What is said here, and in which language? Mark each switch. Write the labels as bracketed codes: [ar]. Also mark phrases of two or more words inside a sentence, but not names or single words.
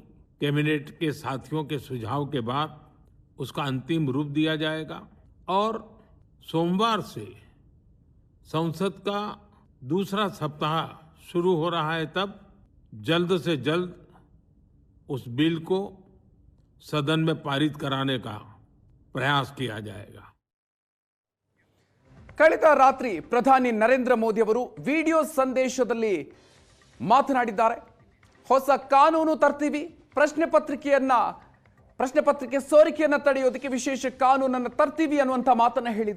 [hi] कैबिनेट के साथियों के सुझाव के बाद उसका अंतिम रूप दिया जाएगा और सोमवार से संसद का दूसरा सप्ताह शुरू हो रहा है. तब जल्द से जल्द उस बिल को सदन में पारित कराने का प्रयास किया जाएगा. [kn] ಕಳೆದ ರಾತ್ರಿ ಪ್ರಧಾನಿ ನರೇಂದ್ರ ಮೋದಿ ಅವರು ವಿಡಿಯೋ ಸಂದೇಶದಲ್ಲಿ ಮಾತನಾಡಿದ್ದಾರೆ. ಹೊಸ ಕಾನೂನು ತರ್ತೀವಿ, ಪ್ರಶ್ನೆ ಪತ್ರಿಕೆ ಸೋರಿಕೆಯನ್ನು ತಡೆಯೋದಕ್ಕೆ ವಿಶೇಷ ಕಾನೂನನ್ನು ತರ್ತೀವಿ ಅನ್ನುವಂಥ ಮಾತನ್ನ ಹೇಳಿದ್ರು.